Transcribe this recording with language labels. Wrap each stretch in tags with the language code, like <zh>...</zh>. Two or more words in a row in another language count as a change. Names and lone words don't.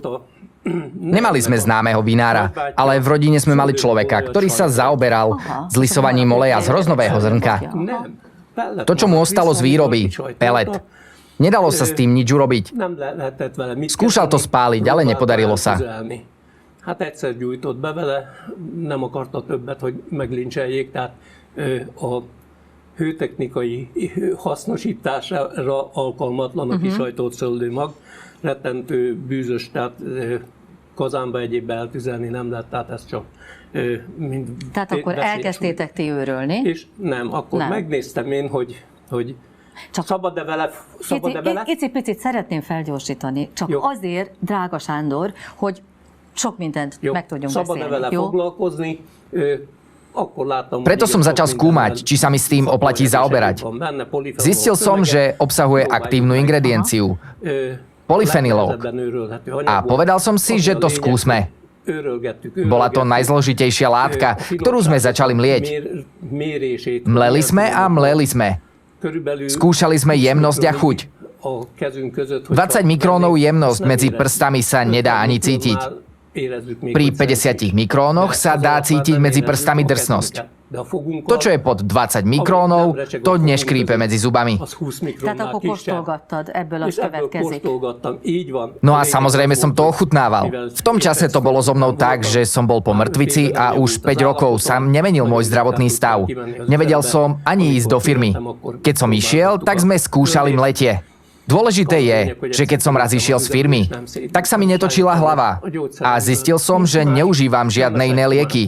<sk>Nemali sme známeho vinára, ale v rodine sme mali človeka, ktorý sa zaoberal zlisovaním oleja z hroznového zrnka. To, čo mu ostalo z výroby, pelet. Nedalo sa s tým nič urobiť. Skúšal to spáliť, ale nepodarilo sa.</sk> <hu>Hát egyszer gyújtott be vele, nem akarta többet, hogy meglincseljék, tehát a hőtechnikai hasznosítására alkalmatlan a kisajtott szőlőmag. Rettentő bűzös, tehát kazánba egyébbe eltüzelni nem lehet, tehát ez csak mind... Tehát akkor elkezdtétek ti őrölni? És nem, akkor megnéztem én, hogy csak szabad-e vele? Icipicit szeretném felgyorsítani, csak jó. Azért, drága Sándor, hogy sok mindent jó. Meg tudjunk szabad-e beszélni. Vele jó? foglalkozni? Akkor láttam,</hu> <sk>Preto som začal skúmať, či sa mi s tým oplatí zaoberať. Zistil som, že obsahuje aktívnu ingredienciu, polyfenylov. A povedal som si, že to skúsme. Bola to najzložitejšia látka, ktorú sme začali mlieť. Mleli sme a mleli sme. Skúšali sme jemnosť a chuť. 20 mikrónov jemnosť medzi prstami sa nedá ani cítiť. Pri 50 mikrónoch sa dá cítiť medzi prstami drsnosť. To, čo je pod 20 mikrónov, to neškrípe medzi zubami.</sk> <hu>Tehát akkor kóstolgattad, ebből az következik.</hu> <sk>No a samozrejme som to ochutnával. V tom čase to bolo so mnou tak, že som bol po mŕtvici a už 5 rokov sa nemenil môj zdravotný stav. Nevedel som ani ísť do firmy. Keď som išiel, tak sme skúšali mletie. Dôležité je, že keď som raz išiel z firmy, tak sa mi netočila hlava a zistil som, že neužívam žiadne iné lieky.</sk>